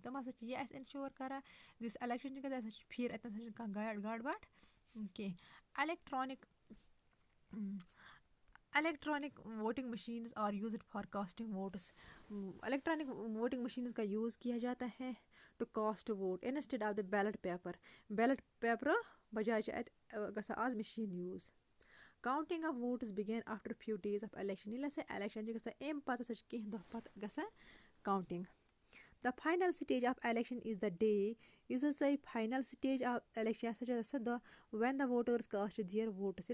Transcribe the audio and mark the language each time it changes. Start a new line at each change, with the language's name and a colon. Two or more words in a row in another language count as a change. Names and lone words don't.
Kashmiri: تِم ہسا چھِ یہِ اَسہِ اِنشور کران زِ یُس الیکشن چھُ گژھان یہِ ہسا چھُ فِیر، اَتہِ نسا چھُنہٕ کانٛہہ گاڈ کینٛہہ.
English: Electronic voting machines are used for casting votes. electronic voting machines
Hindi: का यूज़ किया जाता है
English: to cast vote instead of the ballot paper. ballot paper
Kashmiri: बजाय چھِ اَتہِ گژھان آز مِشیٖن یوٗز.
English: counting of votes begin after few days of election.
Kashmiri: ییٚلہِ ہسا الیکشن چھِ گژھان اَمہِ پتہٕ ہسا چھِ کیٚنٛہہ دۄہ پتہٕ گژھان کاؤنٹِنگ.
English: the final stage of election is the day.
Kashmiri: یُس ہسا یہِ
English: final stage of election
Kashmiri: ہسا چھِ سُہ دۄہ
English: when the voters cast their votes.